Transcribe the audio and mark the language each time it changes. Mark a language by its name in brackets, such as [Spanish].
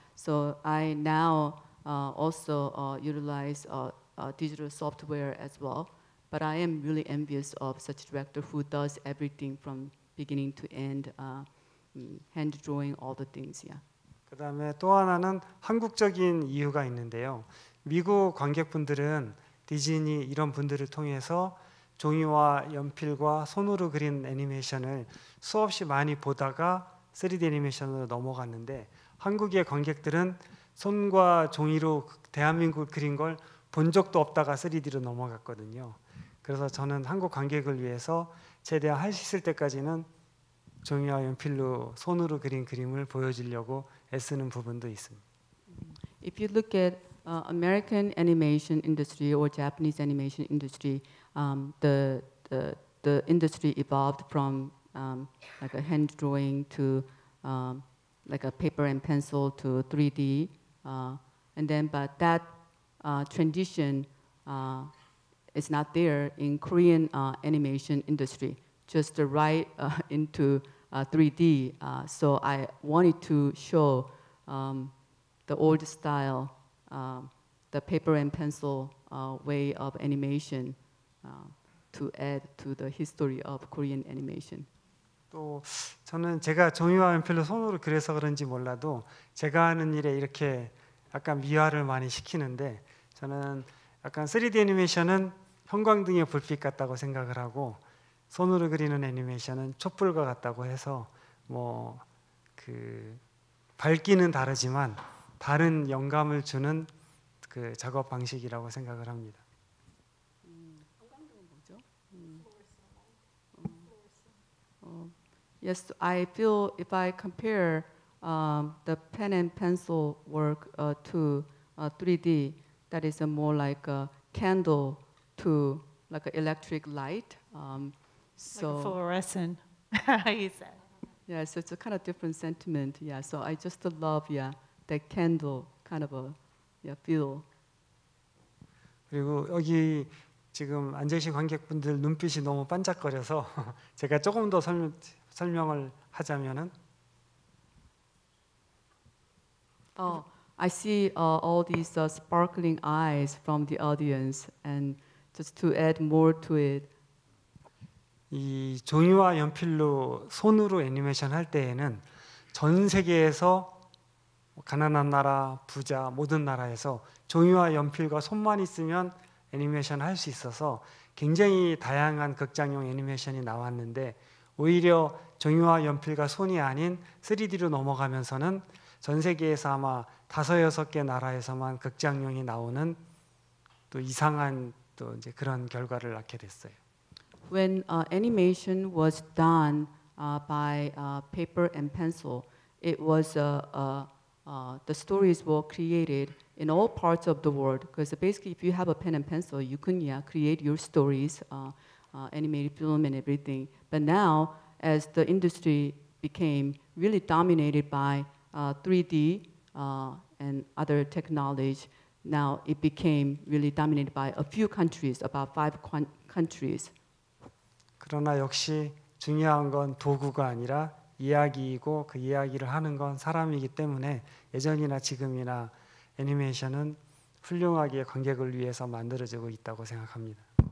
[English] So I now also utilize digital software as well. But I am really envious of such director who does everything from beginning to end, hand drawing all the things. Yeah. [Korean] 그다음에 또 하나는 한국적인 이유가 있는데요. 미국 관객분들은 디즈니 이런 분들을 통해서 종이와 연필과 손으로 그린 애니메이션을 수없이 많이 보다가 3D 애니메이션으로 넘어갔는데 한국의 관객들은 손과 종이로 대한민국 그린 걸 본 적도 없다가 3D로 넘어갔거든요. 그래서 저는 한국 관객을 위해서 최대한 할 수 있을 때까지는 종이와 연필로 손으로 그린 그림을 보여주려고 애쓰는 부분도 있습니다. [English] If you look at American animation industry or Japanese animation industry, the industry evolved from like a hand drawing to like a paper and pencil to 3D, and then but that transition is not there in Korean animation industry. Just right into 3D. So I wanted to show the old style, the paper and pencil way of animation to add to the history of Korean animation. [Korean] 또 저는 제가 종이와 연필로 손으로 그려서 그런지 몰라도 제가 하는 일에 이렇게 약간 미화를 많이 시키는데 저는 약간 3D 애니메이션은 형광등의 불빛 같다고 생각을 하고 손으로 그리는 애니메이션은 촛불과 같다고 해서 뭐 그 밝기는 다르지만 다른 영감을 주는 그 작업 방식이라고 생각을 합니다. [English] Yes, I feel if I compare the pen and pencil work to 3D, that is more like a candle to like an electric light. Like So a fluorescent, he said. yeah, so it's a kind of different sentiment. Yeah, so I just love that candle kind of a feel. [Korean] 그리고 여기 지금 앉아 계신 관객분들 눈빛이 너무 반짝거려서 제가 조금 더 설명을 하자면은 [English] I see all these sparkling eyes from the audience, and just to add more to it, [Korean] 이 종이와 연필로 손으로 애니메이션 할 때에는 전 세계에서 가난한 나라, 부자 모든 나라에서 종이와 연필과 손만 있으면 애니메이션 할 수 있어서 굉장히 다양한 극장용 애니메이션이 나왔는데 오히려 종이와 연필과 손이 아닌 3D로 넘어가면서는 전 세계에서 아마 5-6개 나라에서만 극장용이 나오는 또 이상한 또 이제 그런 결과를 낳게 됐어요. [English] when animation was done by paper and pencil, it was the stories were created in all parts of the world. Because basically, if you have a pen and pencil, you can create your stories, animated film and everything. But now, as the industry became really dominated by 3D and other technology, now it became really dominated by a few countries, about 5 countries. [Korean] 그러나 역시 중요한 건 도구가 아니라 이야기이고 그 이야기를 하는 건 사람이기 때문에 예전이나 지금이나 애니메이션은 훌륭하게 관객을 위해서 만들어지고 있다고 생각합니다.